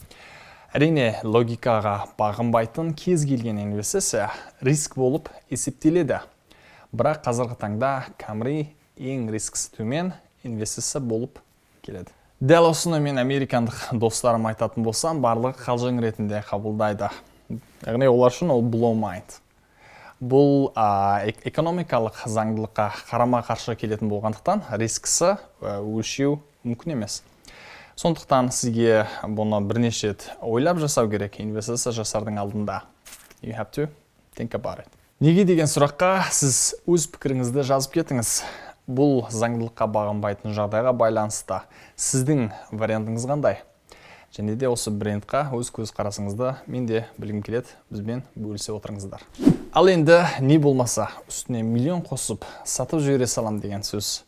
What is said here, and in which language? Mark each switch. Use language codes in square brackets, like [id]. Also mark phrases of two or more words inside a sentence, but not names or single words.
[kk] Әрине, логикаға бағынбайтын кез келген инвестиция риск болып есептеледі. Бірақ қазіргі таңда Camry ең рискісі төмен инвестиция болып келеді. Дәл осыны мен американдық достарым айтатын болсам, барлығы қалжың ретінде қабылдайды. Яғни олар үшін ол [en] blow mind. [kk] Бұл экономикалық заңдылыққа қарама-қарсы келетін болғандықтан рискісі өлшеу мүмкін емес. Сондықтан сізге бұны бірнеше рет ойлап жасау керек инвестиция жасардың алдында. [en] You have to think about it. [kk] Неге деген сұраққа сіз өз пікіріңізді жазып кетіңіз. Бұл заңдылыққа бағынбайтын жағдайға байланысты. Сіздің вариантыңыз қандай? Және де осы брендқа өз көз қарасыңызды мен де білгім келеді, бізбен бөлісе отырыңыздар. Ал енді не болмаса үстіне миллион қосып сатып жібере салам деген сөз.